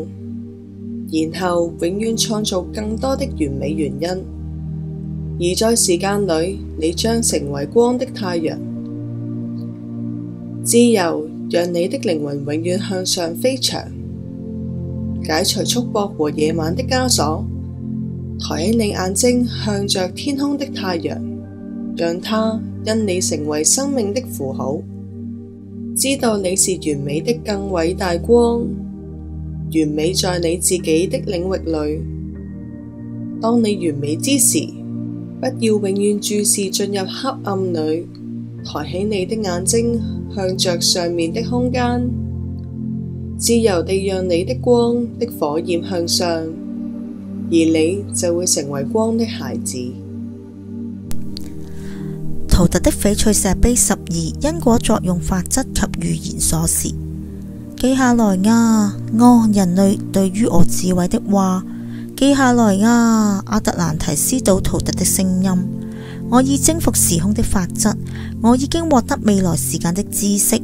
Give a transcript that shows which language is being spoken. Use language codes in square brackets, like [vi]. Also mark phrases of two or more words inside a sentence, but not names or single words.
[zh] 然後永遠創造更多的完美原因，而在時間裏，你將成為光的太陽。自由讓你的靈魂永遠向上飛翔，解除束縛和野蠻的枷鎖。抬起你眼睛，向着天空的太陽，讓它因你成為生命的符號。知道你是完美的更偉大光，完美在你自己的領域裏。當你完美之時，不要永遠注視進入黑暗裏，抬起你的眼睛，向着上面的空間，自由地讓你的光的火焰向上，而你就會成為光的孩子。陶特的翡翠石碑12因果作用法則及預言鎖匙。記下來人類對於我智慧的話。記下來阿特蘭提斯島陶特的聲音。我已征服時空的法則，我已經獲得未來時間的知識。